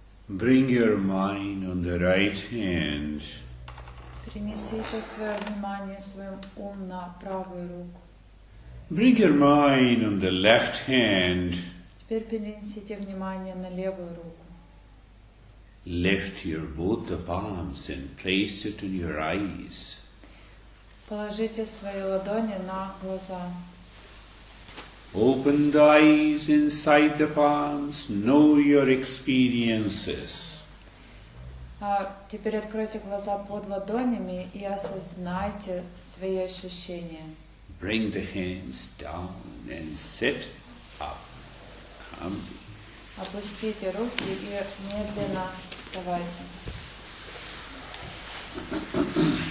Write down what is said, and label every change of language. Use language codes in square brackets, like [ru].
[en] Bring your mind on the right hand. [ru] Перенесите свое внимание, свой ум на правую руку. [en] Bring your mind on the left hand. [ru] Теперь перенесите внимание на левую руку. [en] Lift your both the palms and place it in your eyes. [ru] Положите свои ладони на глаза. [en] Open the eyes inside the palms. Know your experiences. [ru] Теперь откройте глаза под ладонями и осознайте свои ощущения. [en] Bring the hands down and sit up. [ru] Опустите руки и медленно вставайте.